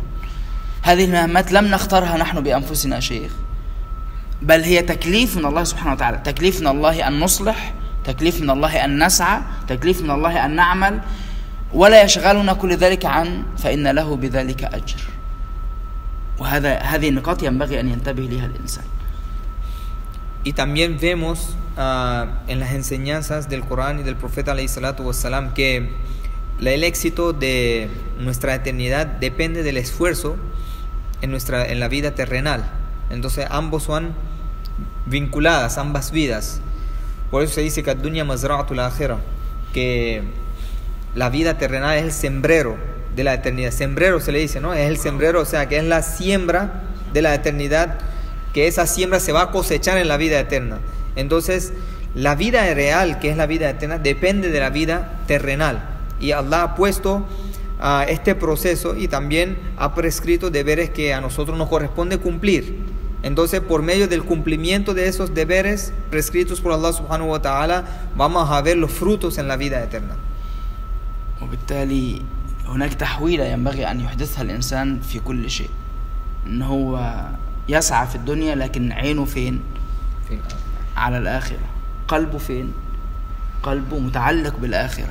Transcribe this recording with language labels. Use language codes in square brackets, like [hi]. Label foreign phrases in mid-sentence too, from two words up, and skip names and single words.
[ar] هذه المهمات لم نختارها نحن بأنفسنا شيخ، بل هي تكليف من الله سبحانه وتعالى، تكليف من الله أن نصلح، تكليف من الله أن نسعى، تكليف من الله أن نعمل، ولا يشغلنا كل ذلك عن فإن له بذلك أجر. هذه النقاط ينبغي أن ينتبه لها الإنسان. [es] Y también vemos en las enseñanzas del Corán y del profeta alayhi salatu wassalam que el éxito de nuestra eternidad depende del esfuerzo en la vida terrenal. Entonces ambos van vinculadas, ambas vidas. Por eso se dice que [ar] الدنيا مزرعة الآخرة, [es] que la vida terrenal es el sembrero de la eternidad. Sembrero se le dice, ¿no? Es el sembrero, o sea, que es la siembra de la eternidad, que esa siembra se va a cosechar en la vida eterna. Entonces, la vida real, que es la vida eterna, depende de la vida terrenal. Y Allah ha puesto este proceso y también ha prescrito deberes que a nosotros nos corresponde cumplir. Entonces, por medio del cumplimiento de esos deberes prescritos por Allah [ar] سبحانه وتعالى, [es] vamos a ver los frutos en la vida eterna. [ar] وبالتالي هناك تحويلة ينبغي أن يحدثها الإنسان في كل شيء، إن هو يسعى في الدنيا لكن عينه فين؟ على الآخرة. قلبه فين؟ قلبه متعلق بالآخرة.